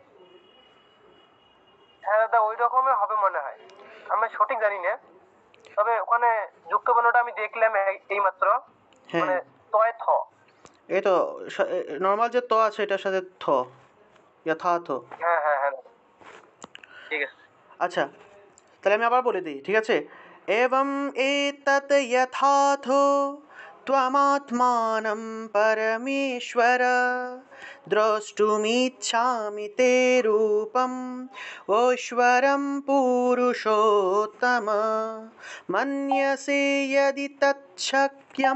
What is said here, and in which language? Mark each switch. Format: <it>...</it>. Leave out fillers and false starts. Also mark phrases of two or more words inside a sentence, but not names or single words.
<bn>হ্যাঁ দাদা, ওই রকমই হবে মনে হয়, আমি সঠিক জানি না, তবে ওখানে যুক্ত বর্ণটা আমি দেখলাম এই মাত্র, মানে তয় থ। এই তো নর্মাল যে ত আছে এটার সাথে থ, যথার্থ। হ্যাঁ হ্যাঁ হ্যাঁ ঠিক আছে। আচ্ছা তাহলে আমি আবার বলে দিই, ঠিক আছে, এবং</bn> <sa>এতৎ যথার্থো त्वमात्मानं परमेश्वर, द्रष्टुमिच्छामि ते रूपम् ऐश्वरं पुरुषोत्तम मन्यसे यदि तच्छक्यं,</sa>